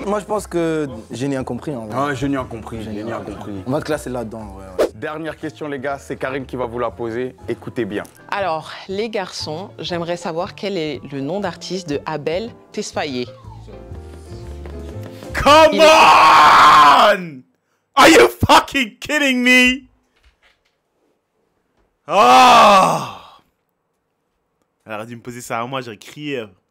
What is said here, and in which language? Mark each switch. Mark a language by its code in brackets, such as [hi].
[fr] Moi, je pense que j'ai rien compris. En vrai. Ah, je n'y ai compris, je n'y ai compris. On va te classer là-dedans. Ouais, ouais. Dernière question, les gars, c'est Karine qui va vous la poser. Écoutez bien. Alors, les garçons, j'aimerais savoir quel est le nom d'artiste de Abel Tesfaye. [en] Come on! Are you fucking kidding me? Oh! [fr] Elle aurait dû me poser ça à moi, j'aurais crié.